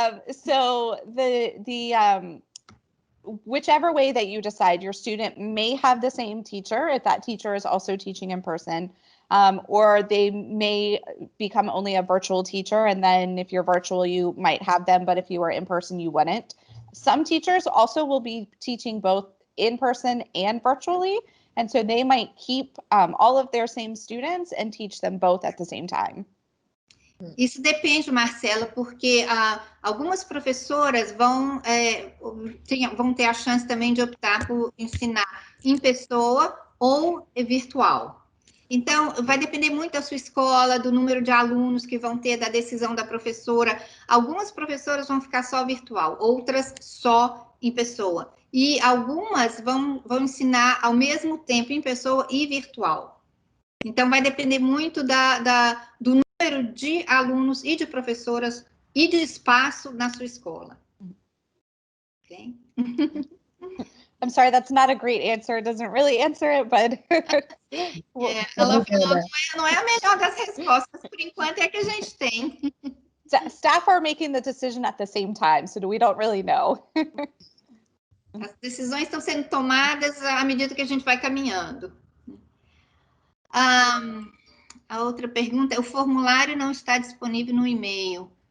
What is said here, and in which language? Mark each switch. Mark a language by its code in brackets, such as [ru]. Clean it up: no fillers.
[en] So the whichever way that you decide, your student may have the same teacher if that teacher is also teaching in person, or they may become only a virtual teacher, and then if you're virtual, you might have them, but if you were in person, you wouldn't. Some teachers also will be teaching both in person and virtually, and so they might keep all of their same students and teach them both at the same time. [pt] Isso depende, Marcela, porque algumas professoras vão ter a chance também de optar por ensinar em pessoa ou virtual. Então, vai depender muito da sua escola, do número de alunos que vão ter, da decisão da professora. Algumas professoras vão ficar só virtual, outras só em pessoa. E algumas vão ensinar ao mesmo tempo em pessoa e virtual. Então, vai depender muito do número de alunos e de professoras e de espaço na sua escola. Okay? [en] I'm sorry, that's not a great answer. It doesn't really answer it, but... [pt] Ela falou, não é a melhor das respostas, por enquanto, é a que a gente tem. [en] Staff are making the decision at the same time, so we don't really know. [pt] As decisões estão sendo tomadas à medida que a gente vai caminhando. A outra pergunta é: o formulário não está disponível no e-mail.